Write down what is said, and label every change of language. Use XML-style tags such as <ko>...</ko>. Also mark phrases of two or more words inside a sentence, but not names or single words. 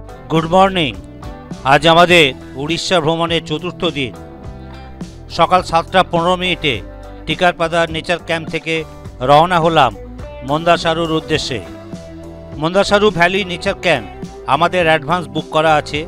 <en>Good morning.</en> <bn>আজ হামারে উড়িষ্যা ভ্রমণে চতুর্থ দিন। সকাল 7টা 15 টিকারপাড়া</bn> <en>nature camp</en> <bn>থেকে রওনা হলাম মন্দাসারুর উদ্দেশ্যে। মন্দাসারু ভ্যালি</bn> <en>nature camp</en> <bn>আমাদের</bn> <en>advance book</en> <bn>করা আছে।</bn>